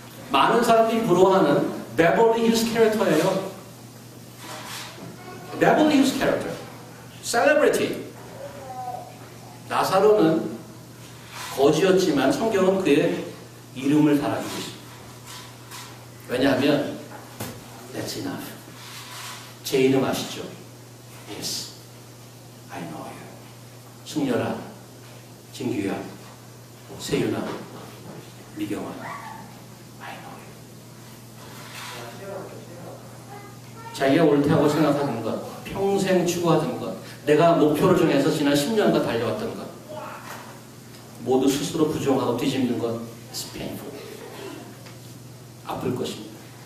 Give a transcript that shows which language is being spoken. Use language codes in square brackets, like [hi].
[ko] 많은 사람들이 부러워하는 베벌리 힐스 캐릭터예요. 베벌리 힐스 캐릭터. 셀레브리티. 나사로는 거지였지만 성경은 그의 이름을 달아주고 있습니다. 왜냐하면 [en] That's enough. [ko] 제 이름 아시죠? [en] Yes, I know you. 승열아, 진규야, 세윤아, 미경아, I know you. [ko] 자기가 옳다고 생각하는 것, 평생 추구하던 것, 내가 목표를 정해서 지난 10년간 달려왔던 것, 모두 스스로 부정하고 뒤집는 것, [en] it's painful. [ko] 아플 것입니다.